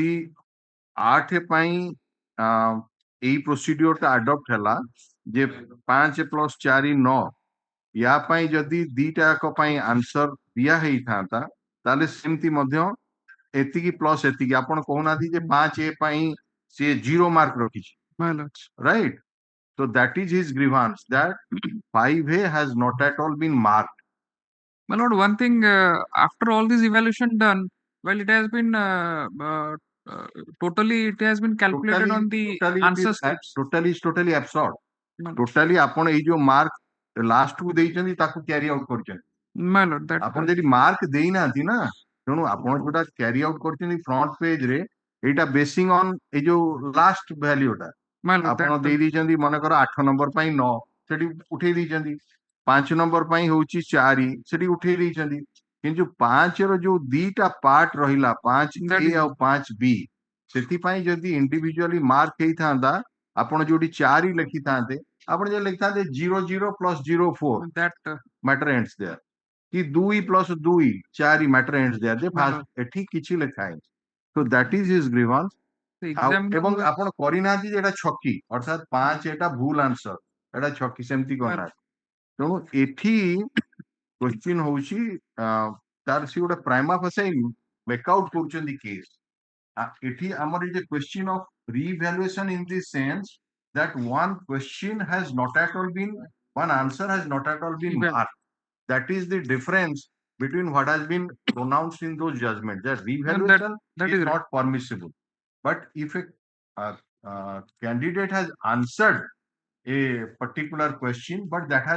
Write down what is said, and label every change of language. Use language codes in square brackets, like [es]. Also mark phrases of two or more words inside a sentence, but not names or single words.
[or] ଯଦି 8 ପାଇଁ ଏଇ ପ୍ରୋସିଡିଓର ଟା ଆଡପ୍ଟ ହେଲା ଯେ 5 ପ୍ଲସ 4 9 ୟା ପାଇଁ ଯଦି ଦିଟା ଯାକ ପାଇଁ ଆନ୍ସର ଦିଆ ହେଇଥାନ୍ତା ତାହେଲେ ସେମିତି ମଧ୍ୟ ଏତିକି ପ୍ଲସ ଏତିକି ଆପଣ କହୁନାହାନ୍ତି ଯେ 5A ପାଇଁ ସିଏ 0 ମାର୍କ ରଖିଛି [en] My lord. right so that is his grievance that 5A has not at all been marked My lord, one thing, after all this evaluation done, well, it has been totally, it has been calculated on the answer scripts. totally absurd My lord. [or] ଟୋଟାଲି ଆପଣ ଏଇ ଯୋଉ ମାର୍କ ଲାଷ୍ଟ କୁ ଦେଇଛନ୍ତି ତାକୁ [en] carry out [or] କରିଛନ୍ତି [en] My lord, that [or] ଆପଣ ଯଦି ମାର୍କ ଦେଇନାହାନ୍ତି ନା ତେଣୁ ଆପଣ ଯୋଉଟା [en] carry out [or] କରିଛନ୍ତି [en] front page [or] ରେ ଏଇଟା [en] basing on [or] ଏଇ ଯୋଉ [en] last valueta my lord, [or] ଆପଣ [en] that [or] ଦେଇ ଦେଇଛନ୍ତି ମନେକର 8 ନମ୍ବର ପାଇଁ 9 ସେଠି ଉଠେଇ ଦେଇଛନ୍ତି 5 ନମ୍ବର ପାଇଁ ହଉଛି 4 ସେଠି ଉଠେଇ ଦେଇଛନ୍ତି କିନ୍ତୁ 5 ର ଯୋଉ ଦିଟା ପାର୍ଟ ରହିଲା 5A [en] That is- [or] ଆଉ 5B ସେଥିପାଇଁ ଯଦି [en] individually mark [or] ହେଇଥାନ୍ତା ଆପଣ ଯୋଉଠି 4 ଲେଖିଥାନ୍ତେ ଆପଣ ଯଦି ଲେଖିଥାନ୍ତେ 00 ପ୍ଲସ 04 [en] that matter ends there କି 2 ପ୍ଲସ 2 4 matter ends there ଯେ Matter. [or] ଏଠି କିଛି ଲେଖା ହେଇନି [en] so that is his grievance the [or] ଆଉ [en] examiner [or] ଏବଂ [en] was- [or] ଆପଣ କରିନାହାନ୍ତି ଯେ ଏଟା ଛକି ଅର୍ଥାତ 5 ଏଟା ଭୁଲ ଆନ୍ସର ଏଟା ଛକି ସେମିତି କରିନାହାନ୍ତି ତେଣୁ ଏଠି କ୍ୱେଶ୍ଚିନ୍ ହଉଛି ତାର ସେ ଗୋଟେ [en] prima facie makeout [or] କରୁଛନ୍ତି କେସ୍ ଏଠି ଆମର ଏଇ ଯେ [en] question of revaluation in the sense that one question has not at all been one answer has not at all been Well- marked that is the difference between what has been pronounced in those judgments that revaluation that is is right. not permissible but if a candidate has answered a particular question but that has